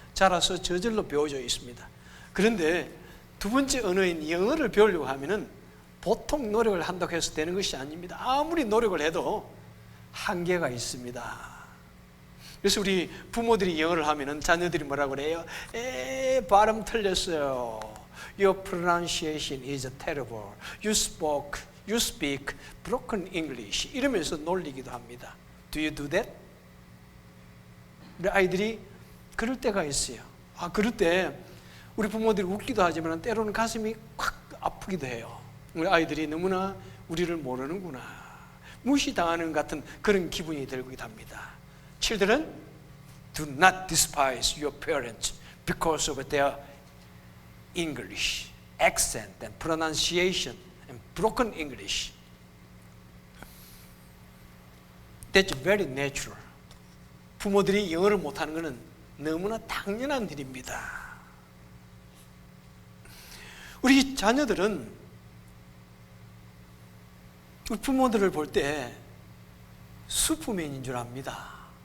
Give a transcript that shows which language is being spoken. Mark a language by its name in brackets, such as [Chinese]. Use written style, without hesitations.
[Korean] 자라서 저절로 배워져 있습니다. 그런데 두 번째 언어인 영어를 배우려고 하면은 보통 노력을 한다고 해서 되는 것이 아닙니다. 아무리 노력을 해도 한계가 있습니다. 그래서 우리 부모들이 영어를 하면은 자녀들이 뭐라고 그래요? 발음 틀렸어요. [English] Your pronunciation is terrible. You speak broken English. [Korean] 이러면서 놀리기도 합니다. [English] Do you do that? [Korean] 우리 아이들이 그럴 때가 있어요. 그럴 때 우리 부모들이 웃기도 하지만 때로는 가슴이 확 아프기도 해요. 우리 아이들이 너무나 우리를 모르는구나, 무시당하는 같은 그런 기분이 들기도 합니다. [English] Children, do not despise your parents because of their English, accent and pronunciation and broken English. That's very natural. [Korean] 부모들이 영어를 못하는 것은 너무나 당연한 일입니다. 우리 자녀들은 우리 부모들을 볼 때 슈퍼맨인 줄 압니다.